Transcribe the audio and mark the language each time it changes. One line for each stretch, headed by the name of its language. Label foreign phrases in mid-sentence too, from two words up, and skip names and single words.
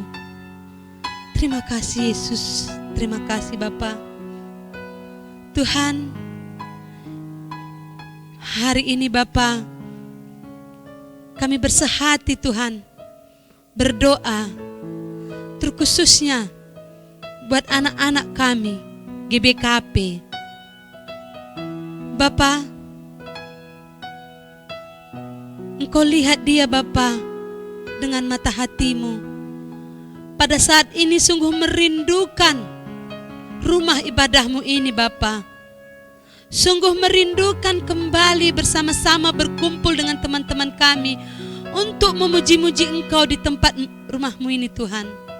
Indonesian: Terima kasih Yesus, terima kasih Bapa. Tuhan, hari ini Bapa, kami bersehati Tuhan, berdoa terkhususnya buat anak-anak kami GBKP. Bapa, Engkau lihat dia Bapa dengan mata hati-Mu. Pada saat ini sungguh merindukan rumah ibadah-Mu ini Bapa. Sungguh merindukan kembali bersama-sama berkumpul dengan teman-teman kami untuk memuji-muji Engkau di tempat rumah-Mu ini Tuhan.